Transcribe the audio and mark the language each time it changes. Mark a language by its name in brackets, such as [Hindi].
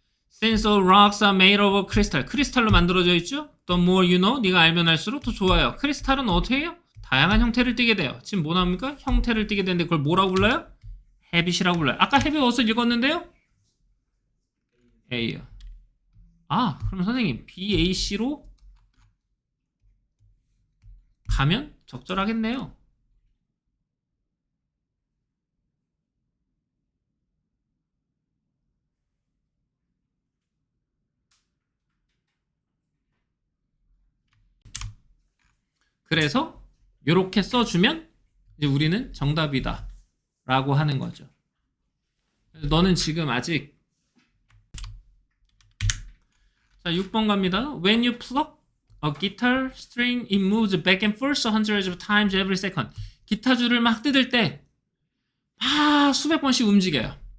[English] Since all rocks are made of crystal. [Korean] 크리스탈로 만들어져 있죠? [English] The more you know. [Korean] 네가 알면 알수록 더 좋아요. 크리스탈은 어떻게 해요? 다양한 형태를 띠게 돼요. 지금 뭐 나옵니까? 형태를 띠게 되는데 그걸 뭐라고 불러요? habit이라고 불러요. 아까 habit 어디서 읽었는데요? A요. 그럼 선생님 BAC로 가면 적절하겠네요. 그래서 이렇게 써주면 이제 우리는 정답이다 라고 하는 거죠. 너는 지금 아직 자 6번 갑니다. [English] When you pluck a guitar string, it moves back and forth hundreds of times every second. [Korean] 기타 줄을 막 뜯을 때 수백 번씩 움직여요.